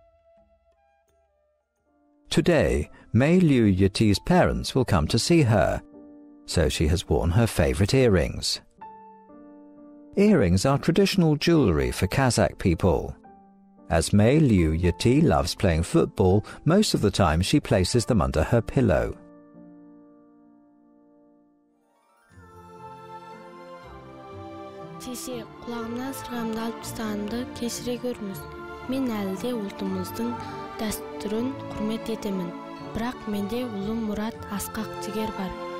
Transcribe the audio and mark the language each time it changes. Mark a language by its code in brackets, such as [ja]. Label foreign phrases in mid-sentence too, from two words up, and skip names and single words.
[en] Today, Mei Liu Yeti's parents will come to see her, so she has worn her favourite earrings. Earrings are traditional jewellery for Kazakh people. As Mei Liu Yeti loves playing football, most of the time she places them under her pillow. [kk] Шеше, құлағымнан сырғамды алып тастағанымды кешіре көріңіз. Мен әлі де ұлтымыздың дәстүрін құрмет етемін. Бірақ менде ұлым мұрат асқақ жігер бар.